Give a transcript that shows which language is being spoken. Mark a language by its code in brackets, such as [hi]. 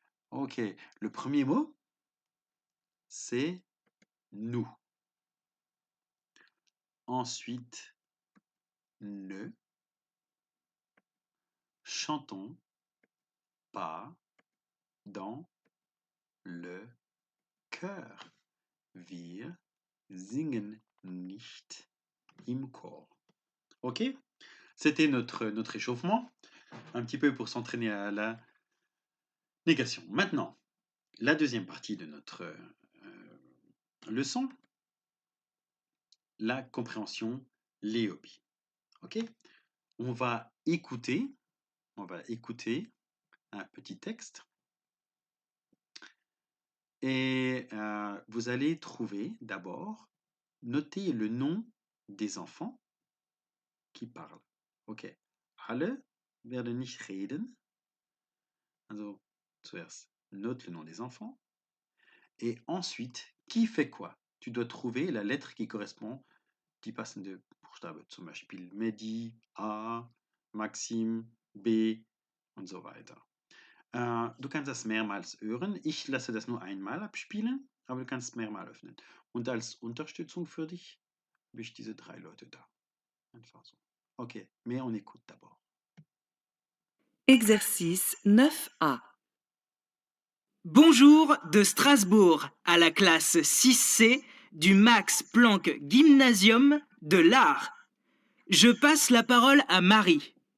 [fr] Ok, le premier mot, c'est nous. Ensuite, ne chantons pas dans le chœur. [de] Wir singen nicht im Chor. Ok? [fr] C'était notre échauffement, un petit peu pour s'entraîner à la négation. Maintenant, la deuxième partie de notre leçon, la compréhension, les hobbies. Ok? On va écouter un petit texte et vous allez trouver d'abord, noter le nom des enfants qui parlent. Ok? [de] Alle werden nicht reden. Also, zuerst [fr] note le nom des enfants. Et ensuite, qui fait quoi? Tu dois trouver la lettre qui correspond, [de] die passende Buchstabe, zum Beispiel Mehdi, A, Maxim, B und so weiter. Du kannst das mehrmals hören. Ich lasse das nur einmal abspielen, aber du kannst es mehrmals öffnen. Und als Unterstützung für dich habe ich diese 3 Leute da. Einfach so. [fr] Ok, mais on écoute d'abord. Exercice 9A. Bonjour de Strasbourg à la classe 6C du Max Planck Gymnasium de l'Art. Je passe la parole à Marie.